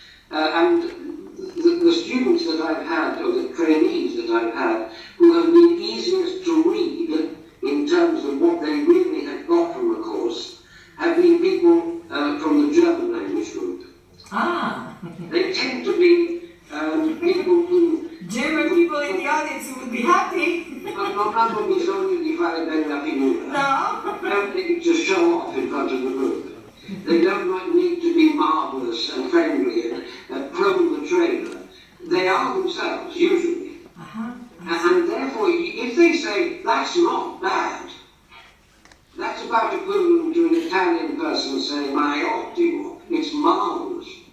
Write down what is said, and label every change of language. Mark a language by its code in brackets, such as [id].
[en] And the students that I've had, or the trainees that I've had, who have been easiest to read in terms of what they really have got from the course, have been people from the German language group. Ah! They tend to be people who... German people in the audience who would be happy. [it] Non bisogno di fare bella figura. No? [en] Don't need to show off in front of the group. They don't need to be marvellous and friendly and probe the trainer. They are themselves, usually. And therefore, if they say, that's not bad, that's about equivalent to an Italian person saying, my ottimo, it's marvellous.